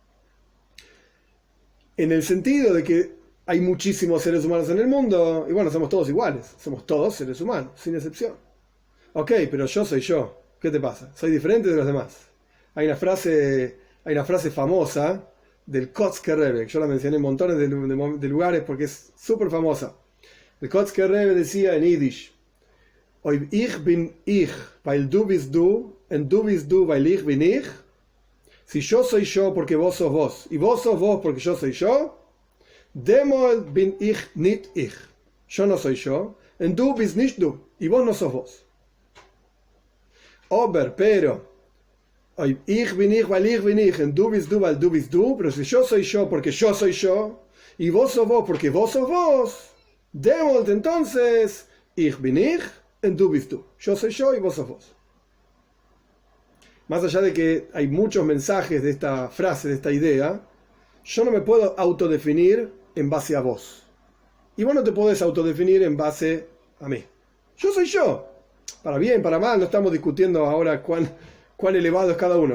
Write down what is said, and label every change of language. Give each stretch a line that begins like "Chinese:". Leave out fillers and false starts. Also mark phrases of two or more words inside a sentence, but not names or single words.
Spanish: En el sentido de que hay muchísimos seres humanos en el mundo, y bueno, somos todos iguales, somos todos seres humanos, sin excepción. Ok, pero yo soy yo. ¿Qué te pasa? Soy diferente de los demás. Hay una frase famosa del Kotzker Rebbe, yo la mencioné en montones de lugares porque es súper famosa. El Kotzker Rebbe decía en Yiddish,
Yiddish: אויב איך בין איך, ווײַל דו ביסט דו, און דו ביסט דו, ווײַל איך בין איך.
Spanish: Si yo soy yo porque vos sos vos, y vos sos vos porque yo soy yo,
Yiddish: דעמאָלט בין איך נישט איך.
Spanish: Yo no soy yo,
Yiddish: און דו ביסט נישט דו,
Spanish: y vos no sos vos. Pero,
Yiddish: איך בין איך, ווײַל איך בין איך, און דו ביסט דו, ווײַל דו ביסט דו,
Spanish: pero si yo soy yo porque yo soy yo, y vos sos vos porque vos sos vos, demol entonces,
Yiddish: איך בין איך, און דו ביסט דו.
Spanish: Yo soy yo y vos sos vos. Más allá de que hay muchos mensajes de esta frase, de esta idea, yo no me puedo autodefinir en base a vos. Y vos no te podés autodefinir en base a mí. Yo soy yo. Para bien, para mal, no estamos discutiendo ahora cuán elevado es cada uno.